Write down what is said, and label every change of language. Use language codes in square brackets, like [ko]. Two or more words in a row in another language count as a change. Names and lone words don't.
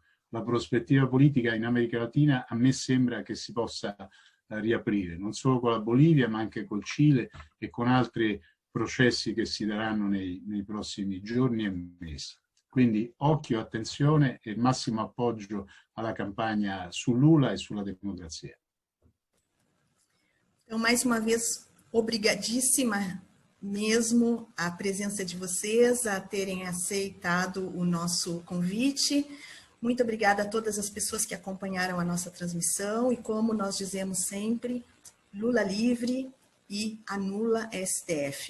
[it] La prospettiva politica in America Latina a me sembra che si possa riaprire, non solo con la Bolivia, ma anche col Cile e con altri processi che si daranno nei prossimi giorni e mesi. Quindi occhio, attenzione e massimo appoggio alla campagna su Lula e sulla democrazia. [pt] Então, mais uma vez, obrigadíssima, mesmo a presença de vocês, a terem aceitado o nosso convite. Muito obrigada a todas as pessoas que acompanharam a nossa transmissão e, como nós dizemos sempre, Lula livre e anula STF.